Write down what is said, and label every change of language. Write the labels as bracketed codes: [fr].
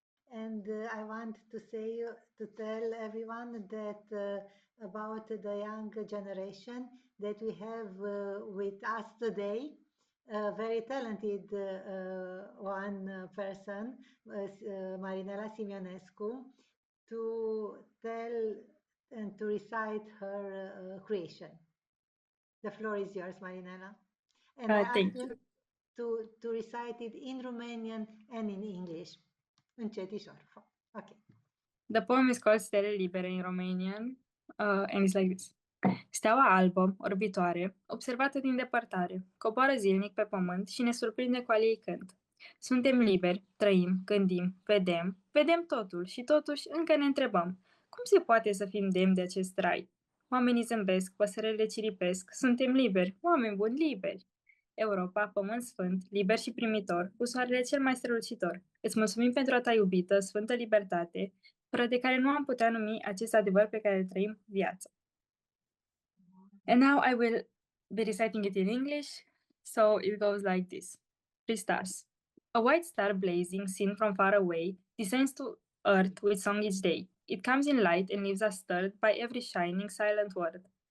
[en] And I want to tell everyone that about the young generation that we have with us today, a very talented one person, Marinela Simionescu, to tell and to recite her creation. The floor is yours, Marinela. And I ask you to recite it in Romanian and in English. [ro] Încetișor. Okay. [en] The poem is called Stele Libere in Romanian, and it's like this. [ro] Steaua albă, orbitoare, observată din depărtare, coboară zilnic pe pământ și ne surprinde cu al ei cânt. Suntem liberi, trăim, gândim, vedem totul și totuși încă ne întrebăm, cum se poate să fim demni de acest trai? Oamenii zâmbesc, păsările ciripesc, suntem liberi, oameni buni liberi. Europa, pământ sfânt, liber și primitor, cu soarele cel mai strălucitor. Îți mulțumim pentru a ta iubită, sfântă libertate, fără de care nu am putea numi acest adevăr pe care îl trăim viața. [en] And now I will be reciting it in English, so it goes like this. Three stars. A white star blazing, seen from far away, descends to earth with song each day. It comes in light and leaves us stirred by every shining, silent word.